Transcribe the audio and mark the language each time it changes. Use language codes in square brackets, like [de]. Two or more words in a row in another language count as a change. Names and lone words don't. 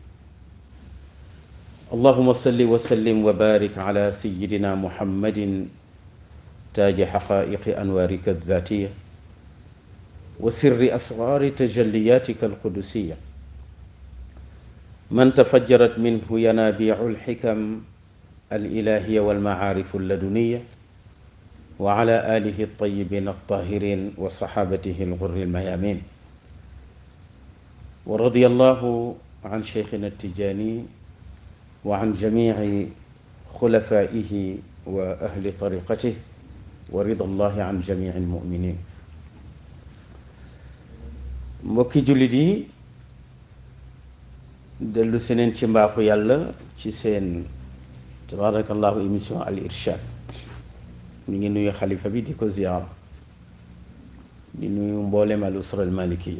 [ar] اللهم صل وسلم وبارك على سيدنا محمد تاج حقائق أنوارك الذاتية وسر أسرار تجلياتك القدسية، من تفجرت منه ينابيع الحكم الإلهية والمعارف اللدنية، وعلى آله الطيبين الطاهرين وصحابته الغر الميامين. ورضي الله عن شيخنا التجاني وعن جميع خلفائه وأهل طريقته، ورضا الله عن جميع المؤمنين. [wo] mbokki jullit yi, dellu seneen ci mbaaxu yàlla ci seen tabarakallahu émission [ar] الإرشاد. [wo] mi ngi nuyu xalifa bi di ko ziyaar, di nuyu mboolem [ar] الأسرة المالكية.